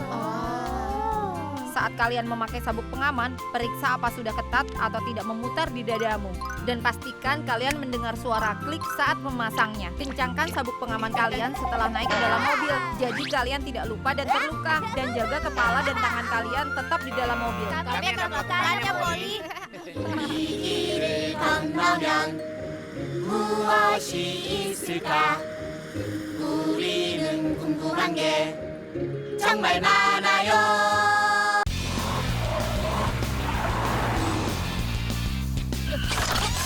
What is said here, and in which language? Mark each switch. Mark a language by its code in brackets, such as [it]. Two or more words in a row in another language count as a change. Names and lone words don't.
[id] Saat kalian memakai sabuk pengaman, periksa apa sudah ketat atau tidak memutar di dadamu. Dan pastikan kalian mendengar suara klik saat memasangnya. Kencangkan sabuk pengaman kalian setelah naik ke dalam mobil. Jadi kalian tidak lupa dan terluka. Dan jaga kepala dan tangan kalian tetap di dalam mobil. Kami akan melakukannya, Polly. [ko] 길 건너면 무엇이 있을까? 우리는 궁금한 게 정말 많아요.